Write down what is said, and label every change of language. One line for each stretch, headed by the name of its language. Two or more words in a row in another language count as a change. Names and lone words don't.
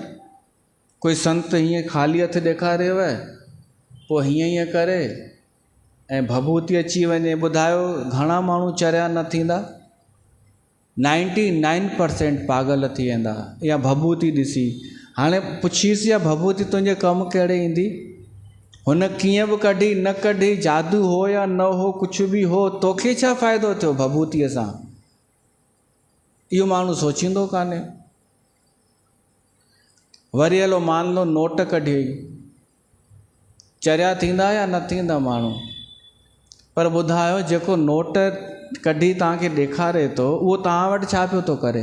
Sindhi: कोई संत हीअं ख़ाली हथ ॾेखारेव, पोइ हीअं करे ऐं भभूति अची वञे। ॿुधायो घणा माण्हू चरिया न थींदा? 99% पागल थी वेंदा या भभूति ॾिसी। हाणे पुछीसि, या भभूति तुंहिंजे कमु कहिड़े ईंदी? हुन कीअं बि कढी न कढी, जादू हो या न हो, कुझु बि हो, तोखे छा फ़ाइदो थियो भभूतिअ सां? इहो माण्हू सोचींदो कान्हे। वरी हलो
Hindi: मान लो
Sindhi: नोट कढी, चरिया थींदा या न थींदा माण्हू? पर ॿुधायो, जेको नोट कढी तव्हांखे ॾेखारे थो, उहो तव्हां वटि छा पियो थो करे?